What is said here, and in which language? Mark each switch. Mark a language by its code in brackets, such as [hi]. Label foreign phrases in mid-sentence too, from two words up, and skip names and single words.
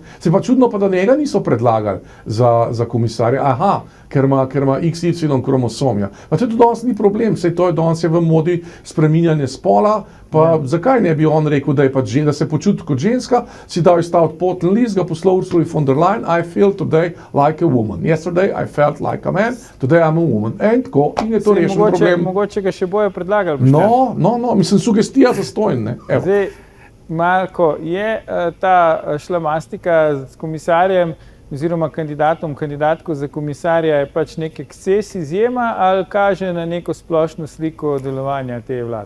[sl] Se pa čudno pa, da njega niso predlagali za komisarja. Aha, ker ima XY kromosom. Ja. Pa to tudi danes ni problem, saj to je danes v modi spreminjanje spola, pa zakaj ne bi on rekel, da je pač da se počuti kot ženska, si dal staviti poten list, ga poslal Ursuli von der Leyen, [en] I feel today like a woman. Yesterday I felt like a man, today I'm a woman. [sl] In tako, in je to rešen problem. Mogoče ga še bojo predlagali. No, mislim, sugestija zastojn, ne. Evo. Zdaj, Marko, je ta šlamastika s komisarjem oziroma kandidatko za komisarja je pač nek eksces izjema ali kaže na neko splošno sliko delovanja te vlade?